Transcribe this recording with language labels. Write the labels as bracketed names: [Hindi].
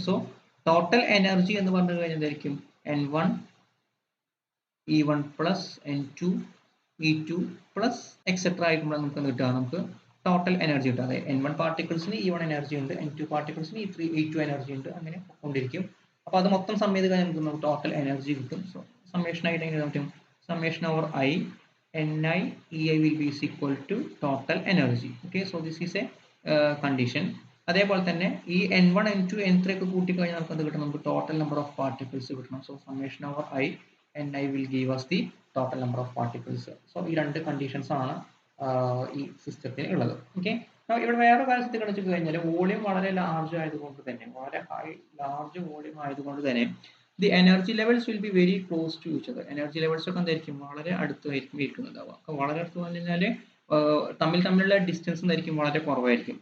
[Malayalam] So total energy എന്ന് പറഞ്ഞു കഴിഞ്ഞാൽ എന്തായിരിക്കും? n1 E1 plus n2 E2 plus etcetera ആയിട്ടുമ്പോൾ നമുക്ക് കിട്ടുക, നമുക്ക് ടോട്ടൽ എനർജി കിട്ടുക. അതായത് n1 പാർട്ടിക്കിൾസിന് E1 എനർജി ഉണ്ട്, n2 പാർട്ടിക്കിൾസിന് E3 E2 എനർജി ഉണ്ട്, അങ്ങനെ കൊണ്ടിരിക്കും. അപ്പോൾ അത് മൊത്തം സം ചെയ്ത് കഴിഞ്ഞാൽ നമുക്ക് ടോട്ടൽ എനർജി കിട്ടും. സോ സമ്മേഷൻ ആയിട്ട് എങ്ങനെ പറ്റും? Summation over [English] I NI EI will be is equal to total energy. Okay, so this is a condition. [Malayalam] അതേപോലെ തന്നെ ഈ n1 n2 n3 ഒക്കെ കൂട്ടി കഴിഞ്ഞാൽ നമുക്ക് അത് കിട്ടും, നമുക്ക് ടോട്ടൽ നമ്പർ ഓഫ് പാർട്ടിക്കിൾസ് കിട്ടണം. [English] So summation over I NI will give us the total number of particles. [Malayalam] So ഈ രണ്ട് കണ്ടീഷൻസ് ആണ് ഈ സിസ്റ്റത്തിന് ഉള്ളത്. ഓക്കെ, ഇവിടെ വേറെ കാര്യം ശ്രദ്ധിച്ചു കഴിഞ്ഞാൽ വോളിയം വളരെ ലാർജ് ആയതുകൊണ്ട് തന്നെ, വളരെ ഹൈ ലാർജ് വോളിയം ആയതുകൊണ്ട് തന്നെ [English] the energy levels will be very close to each other. [Malayalam] Energy levels ഒക്കെ എന്തായിരിക്കും? വളരെ അടുത്തായിരിക്കും ഇരിക്കുന്നുണ്ടാവുക. അപ്പോൾ വളരെ അടുത്ത് പറഞ്ഞു കഴിഞ്ഞാൽ തമ്മിലുള്ള ഡിസ്റ്റൻസ് എന്തായിരിക്കും? വളരെ കുറവായിരിക്കും.